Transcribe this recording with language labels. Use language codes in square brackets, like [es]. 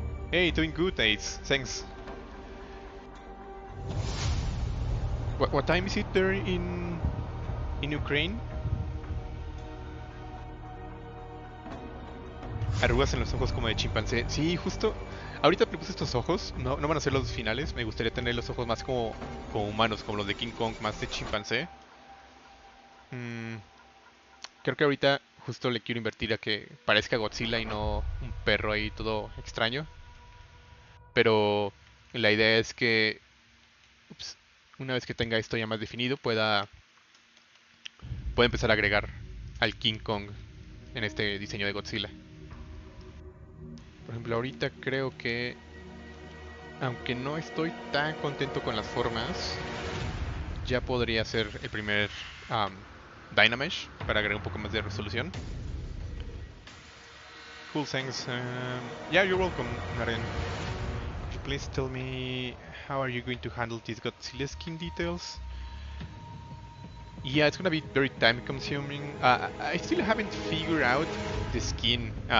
[en] Hey, doing good, Ace. Thanks. What time is it there in Ukraine? [es] Arrugas en los ojos como de chimpancé. Sí, justo. Ahorita me puse estos ojos. No van a ser los finales. Me gustaría tener los ojos más como humanos, como los de King Kong, más de chimpancé. Creo que ahorita justo le quiero invertir a que parezca Godzilla y no un perro ahí todo extraño. Pero la idea es que una vez que tenga esto ya más definido pueda empezar a agregar al King Kong en este diseño de Godzilla. Por ejemplo, ahorita creo que, aunque no estoy tan contento con las formas, ya podría ser el primer Dynamesh para agregar un poco más de resolución. [en] Cool, thanks. Yeah, you're welcome, Naren. Could you please tell me how are you going to handle these Godzilla skin details? Yeah, it's gonna be very time consuming. I still haven't figured out the skin.